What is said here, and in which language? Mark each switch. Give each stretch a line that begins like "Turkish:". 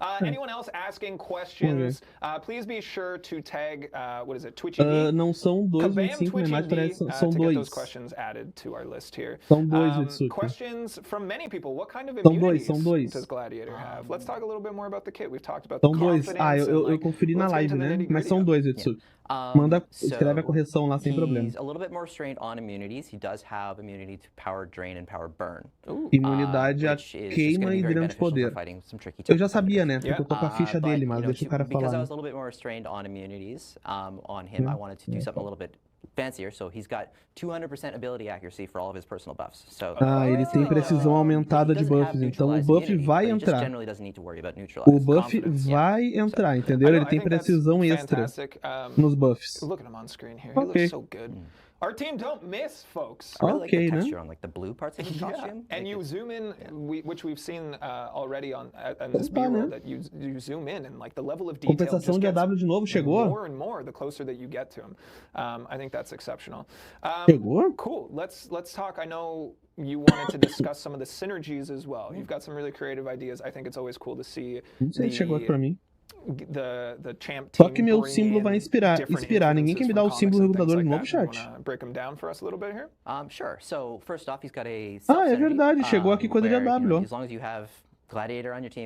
English: Anyone else asking questions? Please be sure to tag, what is it, Twitch
Portuguese: não são 2,25, né? Mas parece são 2.
English: Questions added to our list here.
Portuguese: São 2, Itsuki.
English: Questions questions from many people. What kind of
Portuguese: São
English: immunities
Portuguese: dois.
English: does Gladiator have? Let's talk a little bit more about the kit. We've talked about
Portuguese: São
English: the
Portuguese: dois.
English: confidence.
Portuguese: Eu conferi na live, né? Mas são dois, Etsuki. Manda, escreve a correção lá sem problema.
English: He's a little bit more restrained on immunities. He does have immunity to power drain and power burn.
Portuguese: Imunidade a queima e dreno de poder. Eu já sabia, né? Porque eu tô com a ficha dele, mas deixa o cara falar.
English: Because I was a little bit more restrained on immunities on him, I wanted to do something a little bit fancier. So he's got 200% ability accuracy for all of his personal buffs. So
Portuguese: ele tem precisão aumentada de buffs, então o buff vai entrar. O buff vai entrar, entendeu? Ele tem precisão extra nos buffs.
English: Look at him on screen here. He looks so good. Our team don't miss, folks. Okay, like the texture on like the blue parts of his costume. And you zoom in, which we've seen already on this B-roll, that you zoom in and like the level of detail
Portuguese: Compensação de AW de novo chegou.
English: More and more the closer that you get to him. I think that's exceptional.
Portuguese: Chegou?
English: Cool. Let's talk. I know you wanted to discuss some of the synergies as well. You've got some really creative ideas. I think it's always cool to see.
Portuguese: Não sei se chegou aqui pra mim.
English: The champ
Portuguese: Só que meu símbolo vai inspirar. Ninguém quer me dar o símbolo recrutador de novo, chat.
English: Break them down for us a little bit here? Sure. So first off, he's got a
Portuguese: é verdade. Chegou aqui coisa de AW.
English: As long as you have Gladiator on your team.